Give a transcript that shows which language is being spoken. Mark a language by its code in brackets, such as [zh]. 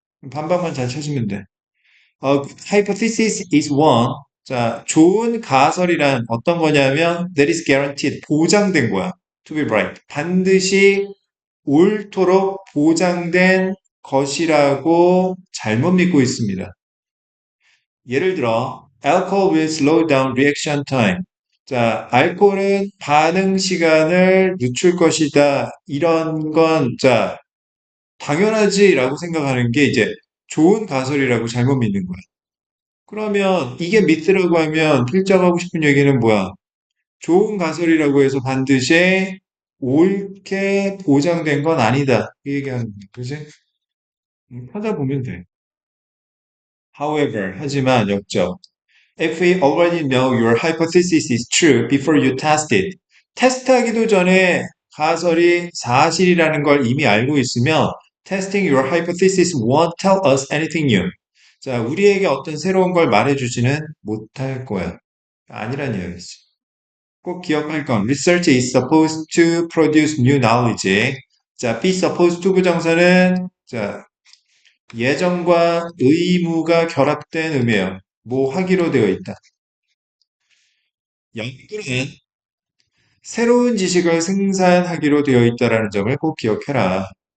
[ko] 반박만 잘 찾으면 돼. [en] hypothesis is one. [ko] 자, 좋은 가설이란 어떤 거냐면 [en] that is guaranteed. [ko] 보장된 거야. [en] to be right. [ko] 반드시 옳도록 보장된 것이라고 잘못 믿고 있습니다. 예를 들어 [en] alcohol will slow down reaction time. [ko] 자, 알코올은 반응 시간을 늦출 것이다. 이런 건, 자, 당연하지라고 생각하는 게 이제 좋은 가설이라고 잘못 믿는 거야. 그러면 이게 미스라고 하면 필자가 하고 싶은 얘기는 뭐야? 좋은 가설이라고 해서 반드시 옳게 보장된 건 아니다. 그 얘기하는 거야. 그지? 찾아보면 돼. However, 하지만 역적. [en] If we already know your hypothesis is true before you test it. [ko] 테스트하기도 전에 가설이 사실이라는 걸 이미 알고 있으면 [en] testing your hypothesis won't tell us anything new. [ko] 자, 우리에게 어떤 새로운 걸 말해주지는 못할 거야. 아니란 이야기지. 꼭 기억할 건 [en] research is supposed to produce new knowledge. [ko] 자, be supposed to 부정사는 자, 예정과 의무가 결합된 의미예요. 뭐 하기로 되어 있다. 연구는 새로운 지식을 생산하기로 되어 있다라는 점을 꼭 기억해라.